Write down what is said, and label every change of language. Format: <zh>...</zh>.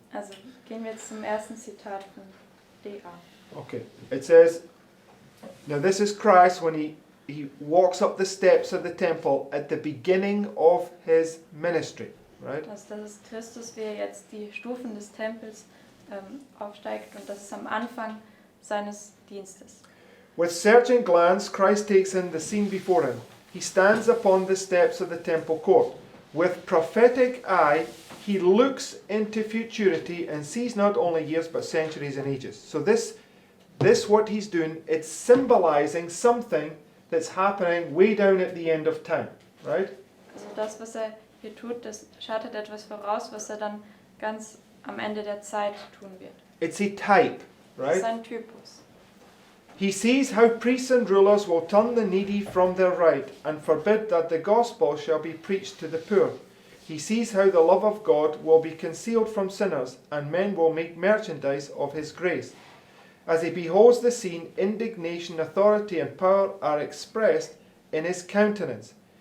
<de>Also gehen wir jetzt zum ersten Zitat von DA.</de> <en>Okay. It says, now this is Christ when he walks up the steps of the temple at the beginning of his ministry. Right?</en> <de>Also das ist Christus, wie er jetzt die Stufen des Tempels aufsteigt, und das ist am Anfang seines Dienstes.</de> <en>With searching glance, Christ takes in the scene before him. He stands upon the steps of the temple court. With prophetic eye, he looks into futurity and sees not only years but centuries and ages. So this what he's doing, it's symbolizing something that's happening way down at the end of time, right?</en> <de>Also das, was er hier tut, das schattet etwas voraus, was er dann ganz am Ende der Zeit tun wird.</de> <en>It's a type,</en> <de>Das ist</de> <en>right?</en> <de>ein Typus.</de> <en>He sees how priests and rulers will turn the needy from their right and forbid that the gospel shall be preached to the poor. He sees how the love of God will be concealed from sinners and men will make merchandise of his grace. As he beholds the scene, indignation, authority and power are expressed in his countenance.</en>